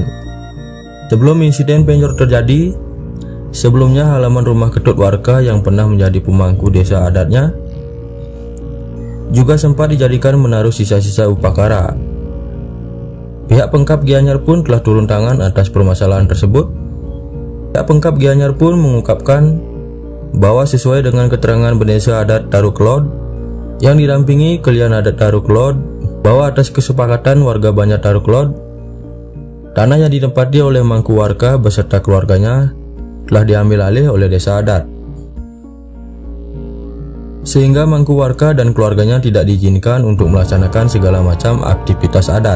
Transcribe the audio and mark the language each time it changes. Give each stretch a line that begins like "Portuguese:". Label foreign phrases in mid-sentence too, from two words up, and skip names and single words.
Indonesian: Sebelum insiden penjor terjadi, sebelumnya halaman rumah Ketut Warka yang pernah menjadi pemangku desa adatnya juga sempat dijadikan menaruh sisa-sisa upakara. Pihak Pemkab Gianyar pun telah turun tangan atas permasalahan tersebut. Pihak Pemkab Gianyar pun mengungkapkan bahwa sesuai dengan keterangan Bendesa Adat Taru Kelod yang didampingi Kelian Adat Taru Kelod, bahwa atas kesepakatan warga Banjar Taru Kelod, tanah yang ditempati oleh Mangku Warka beserta keluarganya telah diambil alih oleh desa adat, sehingga Mangku Warka dan keluarganya tidak diizinkan untuk melaksanakan segala macam aktivitas adat.